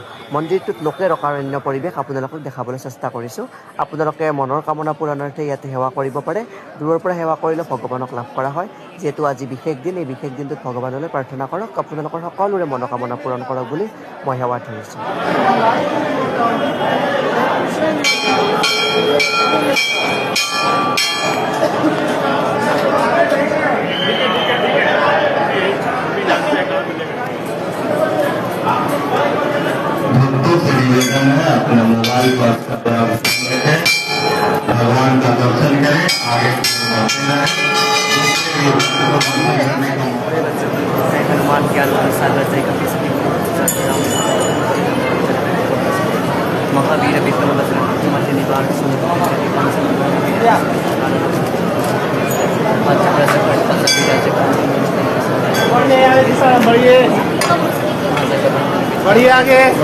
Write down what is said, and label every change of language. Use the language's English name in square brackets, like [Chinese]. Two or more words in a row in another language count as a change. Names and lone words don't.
[Assamese] মন্দিৰটোত লোকে ৰকাৰণ্য পৰিৱেশ আপোনালোকক দেখাবলৈ চেষ্টা কৰিছোঁ। আপোনালোকে মনৰ কামনা পূৰণাৰ্থে ইয়াতে সেৱা কৰিব পাৰে। দূৰৰ পৰা সেৱা কৰিলে ভগৱানক লাভ কৰা হয়। যিহেতু আজি বিশেষ দিন, এই বিশেষ দিনটোত ভগৱানলৈ প্ৰাৰ্থনা কৰক, আপোনালোকৰ সকলোৰে মনোকামনা পূৰণ কৰক বুলি মই সেৱা ধৰিছোঁ। [Hindi] भक्तों से निवेदन है अपने मोबाइल पर भगवान का दर्शन करें, आगे हनुमान ज्ञान सागर महावीर विक्रम बजरंग निवार बढ़िया आगे